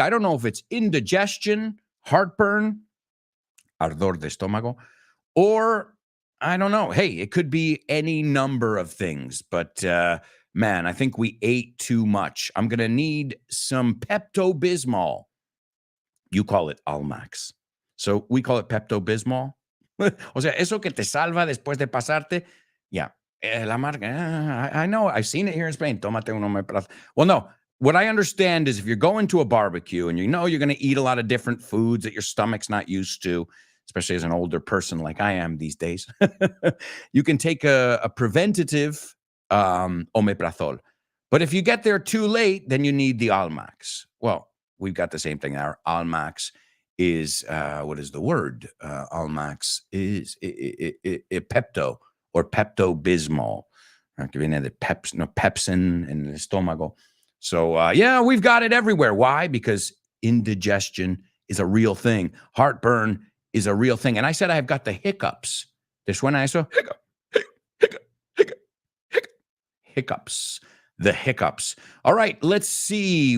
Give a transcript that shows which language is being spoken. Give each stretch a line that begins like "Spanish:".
English: I don't know if it's indigestion, heartburn,
Spanish: ardor de estómago,
English: or I don't know. Hey, it could be any number of things. But man, I think we ate too much. I'm going to need some Pepto-Bismol. You call it Almax. So we call it Pepto-Bismol.
Spanish: O sea, eso que te salva después de pasarte.
English: Yeah.
Spanish: La marca,
English: I know. I've seen it here in Spain.
Spanish: Tómate un omeprazole.
English: Well, no. What I understand is if you're going to a barbecue and you know you're going to eat a lot of different foods that your stomach's not used to, especially as an older person like I am these days, you can take a preventative omeprazole. But if you get there too late, then you need the Almax. Well, we've got the same thing. Our Almax is, what is the word? Almax is Pepto.
Spanish: Or Pepto-Bismol, que viene de pepsin en el estómago.
English: So, yeah, we've got it everywhere. Why? Because indigestion is a real thing. Heartburn is a real thing. And I said I've got the hiccups.
Spanish: ¿Te suena eso?
English: Hiccups. The hiccups. All right, let's see.